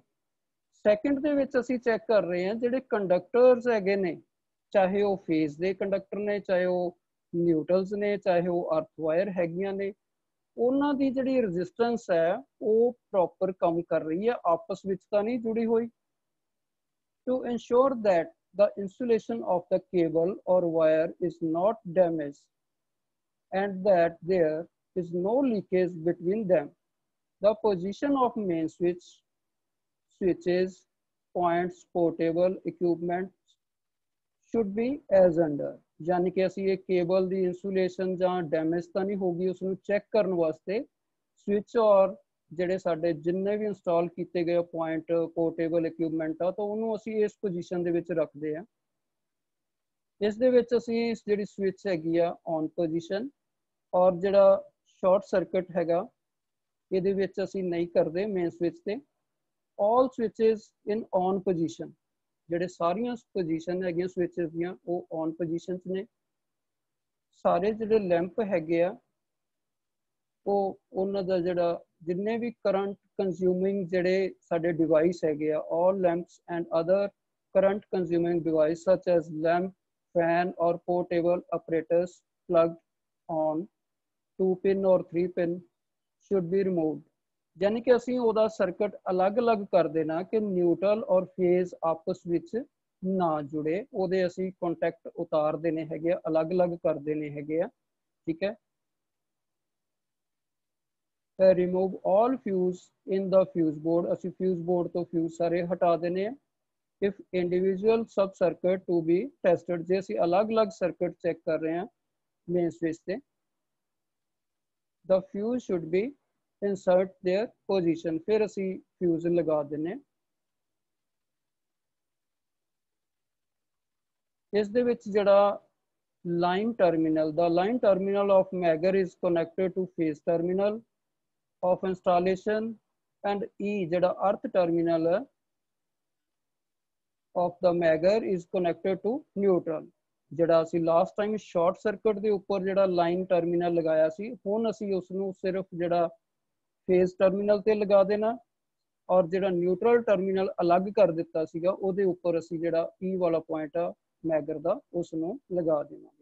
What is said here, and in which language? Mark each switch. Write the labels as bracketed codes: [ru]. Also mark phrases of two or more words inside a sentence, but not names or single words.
[pa] ਸੈਕਿੰਡ ਦੇ ਵਿੱਚ ਅਸੀਂ ਚੈੱਕ ਕਰ ਰਹੇ ਹਾਂ ਜਿਹੜੇ ਕੰਡਕਟਰਸ ਹੈਗੇ ਨੇ ਚਾਹੇ ਉਹ ਫੇਜ਼ ਦੇ ਕੰਡਕਟਰ ਨੇ, ਚਾਹੇ ਉਹ ਨਿਊਟਰਲਸ ਨੇ, ਚਾਹੇ ਉਹ [en] earth wire [pa] ਹੈਗੀਆਂ ਨੇ, ਉਹਨਾਂ ਦੀ ਜਿਹੜੀ ਰੈਜ਼ਿਸਟੈਂਸ ਹੈ ਉਹ ਪ੍ਰੋਪਰ ਕੰਮ ਕਰ ਰਹੀ ਹੈ, ਆਪਸ ਵਿੱਚ ਤਾਂ ਨਹੀਂ ਜੁੜੀ ਹੋਈ। [en] To ensure that the insulation of the cable or wire is not damaged and that there is no leakage between them, the position of main switches, points, portable equipment should be as under। [hi] यानी कि [pa] ਅਸੀਂ ਇਹ ਕੇਬਲ ਦੀ ਇੰਸੂਲੇਸ਼ਨ ਜਾਂ ਡੈਮੇਜ ਤਾਂ ਨਹੀਂ ਹੋਗੀ ਉਸ ਨੂੰ ਚੈੱਕ ਕਰਨ ਵਾਸਤੇ ਸਵਿਚ ਔਰ ਜਿਹੜੇ ਸਾਡੇ ਜਿੰਨੇ ਵੀ ਇੰਸਟਾਲ ਕੀਤੇ ਗਏ ਪੁਆਇੰਟ [en] portable equipment [pa] ਆ ਤਾਂ ਉਹਨੂੰ ਅਸੀਂ ਇਸ ਪੋਜੀਸ਼ਨ ਦੇ ਵਿੱਚ ਰੱਖਦੇ ਆ। ਇਸ ਦੇ ਵਿੱਚ ਅਸੀਂ ਜਿਹੜੀ ਸਵਿਚ ਹੈਗੀ ਆ [en] on position [pa] ਔਰ ਜਿਹੜਾ [en] short circuit [pa] ਹੈਗਾ ਇਹਦੇ ਵਿੱਚ ਅਸੀਂ ਨਹੀਂ ਕਰਦੇ [en] main switch [pa] ਤੇ। [en] All switches in on position, [pa] ਜਿਹੜੇ ਸਾਰੀਆਂ ਪੋਜੀਸ਼ਨ ਹੈਗੀਆਂ ਸਵਿਚਸ ਦੀਆਂ ਉਹ [en] on position [pa] 'ਚ ਨੇ। ਸਾਰੇ ਜਿਹੜੇ ਲੈਂਪ ਹੈਗੇ ਆ ਉਹ ਉਹਨਾਂ ਦਾ ਜਿਹੜਾ ਜਿੰਨੇ ਵੀ ਕਰੰਟ ਕੰਜ਼ਿਊਮਿੰਗ ਜਿਹੜੇ ਸਾਡੇ ਡਿਵਾਈਸ ਹੈਗੇ ਆ [en] all lamps and other current consuming device such as lamp, fan or portable apparatus plugged on 2 pin or 3 pin should be removed। [hi] यानी कि [pa] ਅਸੀਂ ਉਹਦਾ ਸਰਕਟ ਅਲੱਗ-ਅਲੱਗ ਕਰ ਦੇਣਾ ਕਿ ਨਿਊਟਰਲ ਔਰ ਫੇਜ਼ ਆਪਸ ਵਿੱਚ ਨਾ ਜੁੜੇ, ਉਹਦੇ ਅਸੀਂ ਕੰਟੈਕਟ ਉਤਾਰ ਦੇਣੇ ਹੈਗੇ ਆ, ਅਲੱਗ-ਅਲੱਗ ਕਰ ਦੇਣੇ ਹੈਗੇ ਆ, ਠੀਕ ਹੈ। [en] remove all fuse in the fuse board, [pa] ਅਸੀਂ fuse board ਤੋਂ fuse ਸਾਰੇ ਹਟਾ ਦੇਣੇ ਆ। [en] if individual sub circuit to be tested, [pa] ਜੇ ਅਸੀਂ ਅਲੱਗ-ਅਲੱਗ ਸਰਕਟ ਚੈੱਕ ਕਰ ਰਹੇ ਹਾਂ [en] main switch [pa] ਤੇ [en] the fuse should be insert their position, [pa] ਫਿਰ ਅਸੀਂ fuse ਲਗਾ ਦਿੰਨੇ। ਇਸ ਦੇ ਵਿੱਚ ਜਿਹੜਾ [en] line terminal, the line terminal of Megger is connected to phase terminal of installation and E ਜਿਹੜਾ earth terminal of the Megger is connected to neutral। [pa] ਜਿਹੜਾ ਅਸੀਂ [en] last time short circuit [pa] ਦੇ ਉੱਪਰ ਜਿਹੜਾ [en] line terminal [pa] ਲਗਾਇਆ ਸੀ, ਹੁਣ ਅਸੀਂ ਉਸ ਨੂੰ ਸਿਰਫ ਜਿਹੜਾ [en] phase terminal [pa] ਤੇ ਲਗਾ ਦੇਣਾ, ਔਰ ਜਿਹੜਾ [en] neutral terminal [pa] ਅਲੱਗ ਕਰ ਦਿੱਤਾ ਸੀਗਾ ਉਹਦੇ ਉੱਪਰ ਅਸੀਂ ਜਿਹੜਾ E ਵਾਲਾ ਪੁਆਇੰਟ ਆ ਮੈਗਰ ਦਾ ਉਸ ਨੂੰ ਲਗਾ ਦੇਵਾਂਗੇ।